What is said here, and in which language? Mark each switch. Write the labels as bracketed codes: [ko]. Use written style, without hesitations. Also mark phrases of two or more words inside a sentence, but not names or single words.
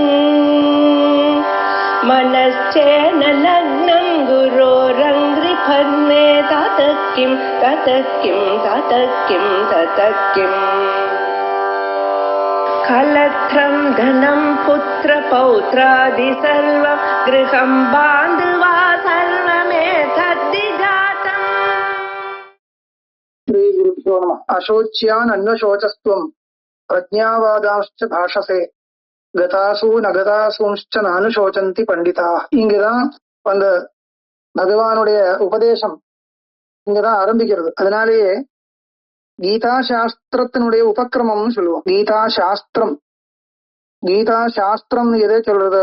[sa] मनश्चेन लग्नं गुरोरङ्घ्रिफन्ने ततः किं कलत्रं धनं पुत्रपौत्रादि सर्वं गृहं बान्धवा सर्वमेतद्विजातम्। श्री गुरुभ्यो नमः। अशोच्यान् अन्वशोचस्त्वं प्रज्ञावादांश्च भाषसे गतासून् अगतासूंश्च नानुशोचन्ति पण्डिताः. [ta] இங்கதான் அந்த பகவானுடைய உபதேசம் இங்கதான் ஆரம்பிக்கிறது. அதனாலேயே கீதா சாஸ்திரத்தினுடைய உபக்கிரமம்னு சொல்லுவோம். கீதா சாஸ்திரம் எதை சொல்றது?